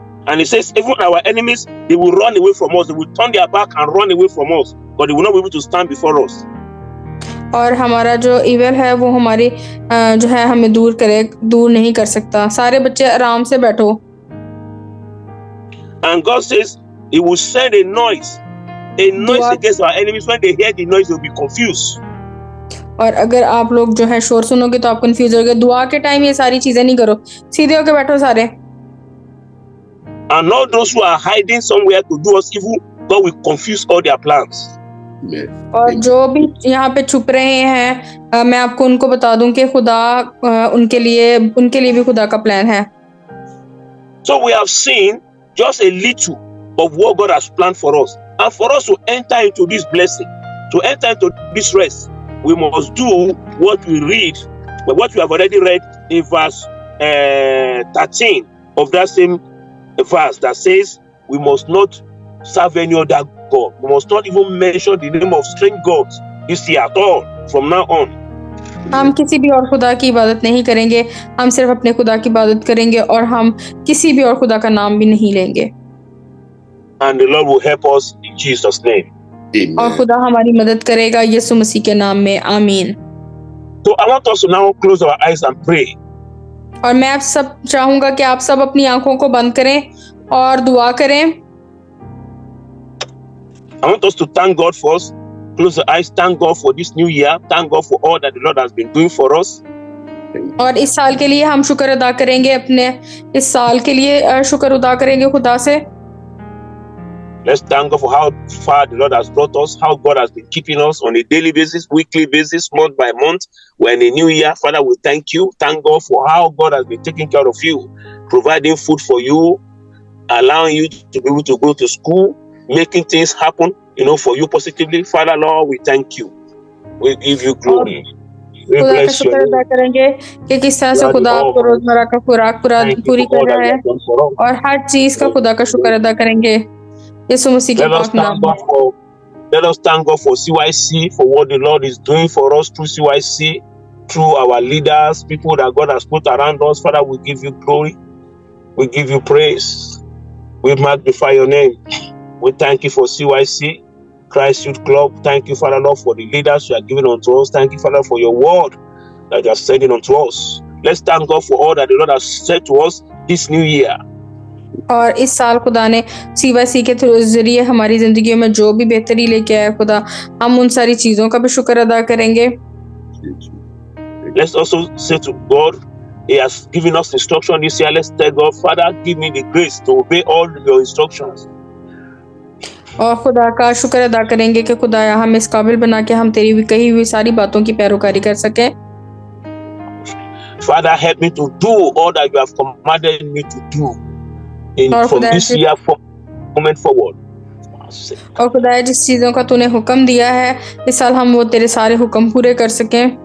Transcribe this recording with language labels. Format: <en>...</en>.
<en>And it says even our enemies, they will run away from us. They will turn their back and run away from us, but they will not be able to stand before us.</en> <hi>और हमारा जो evil है वो हमारी जो है हमें दूर नहीं कर सकता। सारे बच्चे आराम से बैठो।</hi> <en>And God says He will send a noise against our enemies. When they hear the noise, they will be confused.</en> <hi>और अगर आप लोग जो है शोर सुनोगे तो आप कंफ्यूज होगे। दुआ के टाइम ये सारी चीजें नहीं करो, सीधे होके बैठो सारे।</hi> <en>And all those who are hiding somewhere to do us evil, God will confuse all their plans.</en> <hi>और जो भी यहाँ पे छुप रहे हैं, मैं आपको उनको बता दूं कि खुदा उनके लिए भी खुदा का प्लान है।</hi> <en>So we have seen just a little of what God has planned for us, and for us to enter into this blessing, to enter into this rest, we must do what we have already read in verse 13 of that same verse that says we must not serve any other God. We must not even mention the name of strange gods this year at all from now on.</en> <hi>हम किसी भी और खुदा की इबादत नहीं करेंगे, हम सिर्फ अपने खुदा की इबादत करेंगे और हम किसी भी और खुदा का नाम भी नहीं लेंगे।</hi> <en>And the Lord will help us in Jesus' name. Amen.</en> <hi>और खुदा हमारी मदद करेगा यीशु मसीह के नाम में, आमीन।</hi> <en>So I want us to now close our eyes and pray.</en> <hi>और मैं आप सब चाहूंगा कि आप सब अपनी आंखों को बंद करें और दुआ करें।</hi> <en>I want us to thank God first. Close the eyes. Thank God for this new year. Thank God for all that the Lord has been doing for us.</en> <hi>और इस साल के लिए हम शुक्र अदा करेंगे, अपने इस साल के लिए शुक्र अदा करेंगे खुदा से।</hi> <en>Let's thank God for how far the Lord has brought us, how God has been keeping us on a daily basis, weekly basis, month by month. We're in a new year. Father, we thank you. Thank God for how God has been taking care of you, providing food for you, allowing you to be able to go to school, making things happen, for you positively. Father, Lord, we thank you. We give you glory. We</en> <hi>खुदा का</hi> <en>bless</en> <hi>शुक्र</hi> <en>you.</en> <hi>अदा करेंगे कि किस तरह से खुदा आपको रोजमर्रा का खुराक पूरी कर रहा है, और हर चीज का खुदा का शुक्र अदा करेंगे यीशु मसीह के पाक नाम में।</hi> <en>Let us thank God for CYC, for what the Lord is doing for us through CYC, through our leaders, people that God has put around us. Father, we give you glory. We give you praise. We magnify your name. We thank you for CYC, Christ Youth Club. Thank you, Father, Lord, for the leaders you are giving unto us. Thank you, Father, for your word that you are sending unto us. Let's thank God for all that the Lord has said to us this new year.</en> <hi>और इस साल खुदा ने CYC के जरिए हमारी जिंदगी में जो भी बेहतरी लेके आया खुदा, हम उन सारी चीजों का भी शुक्र अदा करेंगे।</hi> <en>Let's also say to God, He has given us instruction this year. Let's tell God, Father, give me the grace to obey all your instructions.</en> <hi>और खुदा का शुक्र अदा करेंगे कि खुदाया हम इस काबिल बना के हम तेरी भी कही हुई सारी बातों की पैरोकारी कर सके।</hi> <en>Father, help me to do all that you have commanded me to do from this year moment forward.</en> <hi>और खुदाया जिस चीजों का तूने हुक्म दिया है इस साल हम वो तेरे सारे हुक्म पूरे कर सकें।</hi>